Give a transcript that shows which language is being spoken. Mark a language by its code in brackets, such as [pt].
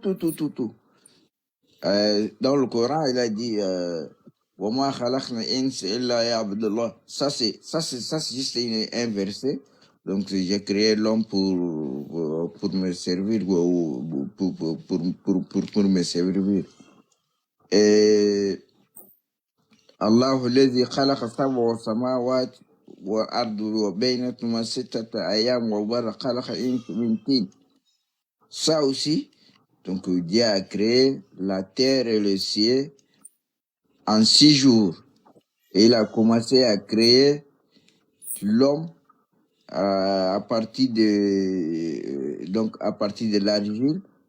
[fr] Dans le Coran, il a dit [ar] وَمَا خَلَقْنَا الْإِنسَ إِلَّا يَعْبُدُ [fr] Ça c'est juste un verset. Donc j'ai créé l'homme pour me servir, pour me servir. Et [ar] الله الذي خلق سبع سماوات والأرض وبينهما 6 أيام وبارك خلق الإنس من طين. [fr] Ça aussi, donc Dieu a créé la terre et le ciel en 6 jours. Et il a commencé à créer l'homme à partir de l'argile.